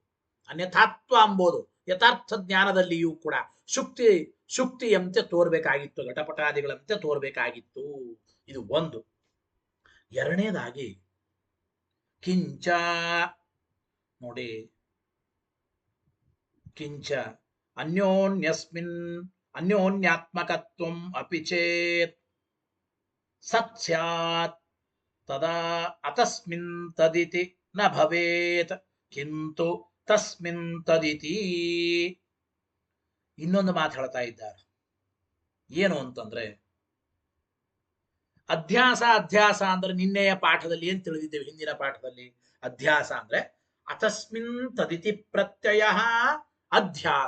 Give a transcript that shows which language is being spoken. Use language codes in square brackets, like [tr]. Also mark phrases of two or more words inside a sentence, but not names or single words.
[kn] ಅನ್ಯಥಾತ್ವ ಎಂಬುದು ಯಥಾರ್ಥ ಜ್ಞಾನದಲ್ಲಿಯೂ ಕೂಡ ಶುಕ್ತಿಯಂತೆ ತೋರ್ಬೇಕಾಗಿತ್ತು, ಘಟಪಟಾದಿಗಳಂತೆ ತೋರ್ಬೇಕಾಗಿತ್ತು. ಇದು ಒಂದು. ಎರಡನೇದಾಗಿ [sa] ಕಿಂಚ ನೋಡಿ, ಕಿಂಚ ಅನ್ಯೋನ್ಯಸ್ಮಿನ್ ಅನ್ಯೋನ್ಯಾತ್ಮಕತ್ವಂ ಅಪಿ ಚೇತ್ ಸತ್ ಸ್ಯಾತ್ ತದಾ ಅತಸ್ಮಿನ್ ತದಿತಿ ನ ಭವೇತ್ ಕಿಂತು ತಸ್ಮಿನ್ ತದಿತಿ. [kn] ಇನ್ನೊಂದು ಮಾತು ಹೇಳ್ತಾ ಇದ್ದಾರೆ. ಏನು ಅಂತಂದ್ರೆ, ಅಧ್ಯಾಸ ಅಂದ್ರೆ ನಿನ್ನೆಯ ಪಾಠದಲ್ಲಿ ಏನ್ ತಿಳಿದಿದ್ದೇವೆ? ಹಿಂದಿನ ಪಾಠದಲ್ಲಿ ಅಧ್ಯಾಸ ಅಂದ್ರೆ [sa] ಅತಸ್ಮಿನ್ ತದಿತಿ ಪ್ರತ್ಯಯ [kn] ಅಧ್ಯಾಸ.